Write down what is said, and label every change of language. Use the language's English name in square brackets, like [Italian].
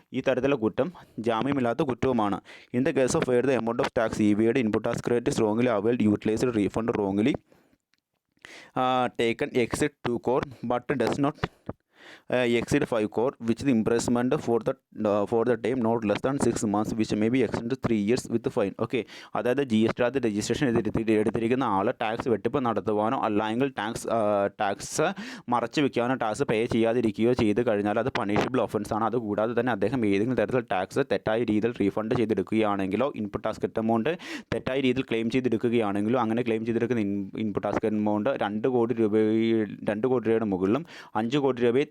[Malayalam] ഈ തരത്തിലുള്ള കുറ്റം ജാമ്യമില്ലാത്ത കുറ്റവുമാണ്. [English] In the case of where the amount of tax evaded input tax credit is wrongly availed utilised refund wrongly taken exceed 2 crore but does not exceed 5 crore which the imprisonment for the time not less than 6 months which may be extended 3 years with the fine. [Malayalam] Okay, അതായത് GSTയുടെ registration എടുത്തിരിക്കുന്ന ആൾ tax വെട്ടിപ്പ് നടത്തുവാനോ അല്ലെങ്കിൽ tax മറച്ചു വെക്കാനോ tax പേ ചെയ്യാതിരിക്കുകയോ ചെയ്ത് കഴിഞ്ഞാൽ അത് punishable ഒഫൻസാണ്. അതുകൂടാതെ തന്നെ അദ്ദേഹം ഏതെങ്കിലും തരത്തിൽ ടാക്സ് തെറ്റായ രീതിയിൽ റീഫണ്ട് ചെയ്തെടുക്കുകയാണെങ്കിലോ ഇൻപുട്ട് ടാക്സ് എമൗണ്ട് തെറ്റായ രീതിയിൽ ക്ലെയിം ചെയ്തെടുക്കുകയാണെങ്കിലോ അങ്ങനെ ക്ലെയിം ചെയ്തെടുക്കുന്ന ഇൻപുട്ട് ടാക്സ് എമൗണ്ട് 2 കോടി രൂപയുടെ മുകളിലും 5 കോടി രൂപയെ